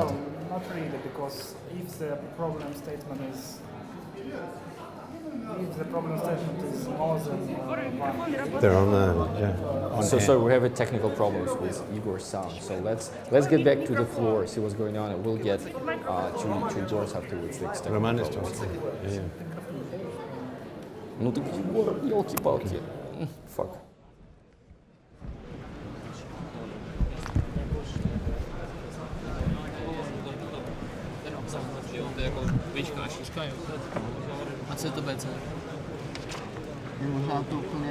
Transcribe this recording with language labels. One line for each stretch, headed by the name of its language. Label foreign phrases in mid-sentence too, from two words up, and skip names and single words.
English: No, not really, because if the problem statement is more than They're on So sorry, we have a technical problems with Igor's sound. So let's get back to the floor, see what's going on, and we'll get to Igor's afterwards. Roman is talking. Yeah.
Russian: Ну так Егор, елки-палки.
English: Fuck.
Czech: To jako výška a šířka, jo. A co je to BC? Možná to úplně...